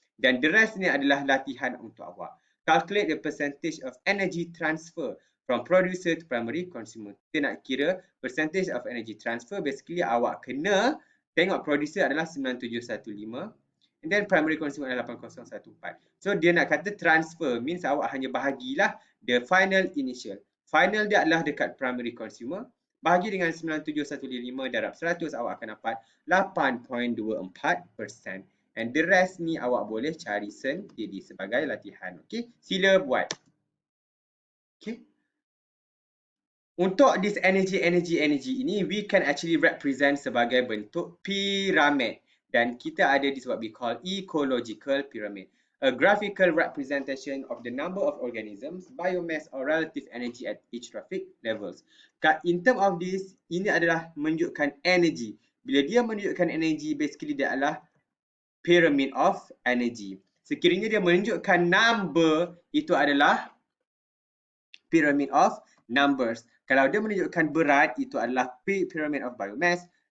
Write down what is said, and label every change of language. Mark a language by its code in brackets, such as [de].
[ms] Dan the rest ni adalah latihan untuk awak. [en] Calculate the percentage of energy transfer from producer to primary consumer. [ms] Kita nak kira percentage of energy transfer. Basically awak kena tengok producer adalah 9715 and then primary consumer adalah 8014. So dia nak kata transfer means awak hanya bahagilah the final initial. Final dia adalah dekat primary consumer. Bahagi dengan 9715 darab 100, awak akan dapat 8.24%. And the rest ni awak boleh cari sendiri sebagai latihan. Okay, sila buat. Okay. [en] Untuk this energy ini, we can actually represent [ms] sebagai bentuk piramid. Dan kita ada this what we call ecological pyramid. [en] A graphical representation of the number of organisms, biomass or relative energy at each trophic levels. [ms] In term of this, ini adalah menunjukkan energy. Bila dia menunjukkan energy, basically dia adalah pyramid of energy. Sekiranya dia menunjukkan number, itu adalah pyramid of numbers. Kalau dia menunjukkan berat, itu adalah pyramid of biomass.